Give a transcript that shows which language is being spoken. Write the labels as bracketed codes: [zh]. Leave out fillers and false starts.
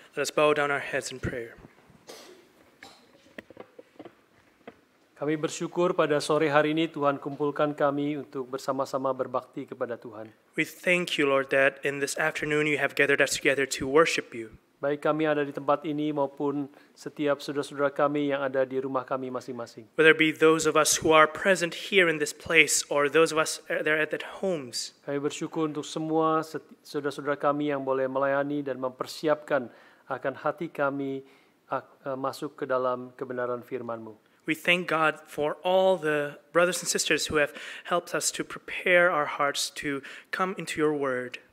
[en] Let us bow down our heads in prayer. [id] Kami bersyukur pada sore hari ini Tuhan kumpulkan kami untuk bersama-sama berbakti kepada Tuhan. [en] We thank you, Lord, that in this afternoon you have gathered us together to worship you. [id] Baik kami ada di tempat ini maupun setiap saudara-saudara kami yang ada di rumah kami masing-masing. [en] Whether it be those of us who are present here in this place or those of us that are at their homes. [id] Kami bersyukur untuk semua saudara-saudara kami yang boleh melayani dan mempersiapkan akan hati kami masuk ke dalam kebenaran firman-Mu. [en] We thank God for all the brothers and sisters who have helped us to prepare our hearts to come into your word.